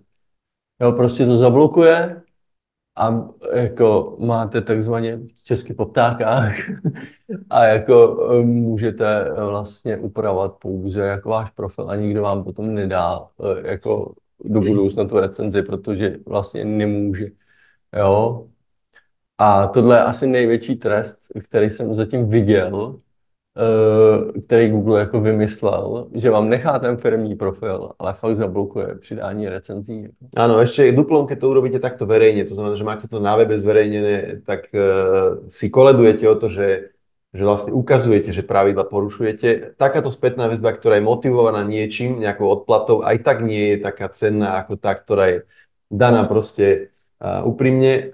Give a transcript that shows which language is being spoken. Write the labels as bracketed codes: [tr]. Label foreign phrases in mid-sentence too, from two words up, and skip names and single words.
[cs] Jo, prostě to zablokuje a jako máte takzvaně česky po ptákách a jako můžete vlastně upravovat pouze jako váš profil a nikdo vám potom nedá jako do budoucna tu recenzi, protože vlastně nemůže. Jo? A tohle je asi největší trest, který jsem zatím viděl, který Google jako vymyslel, že vám nechá ten firmní profil, ale fakt zablokuje přidání recenzí. [sk] Áno, ešte duplom, keď to urobíte takto verejne, to znamená, že máte to na webe zverejnené, tak si koledujete o to, že že vlastne ukazujete, že pravidla porušujete. Takáto spätná väzba, ktorá je motivovaná niečím, nejakou odplatou, aj tak nie je taká cenná ako tá, ktorá je daná proste úprimne.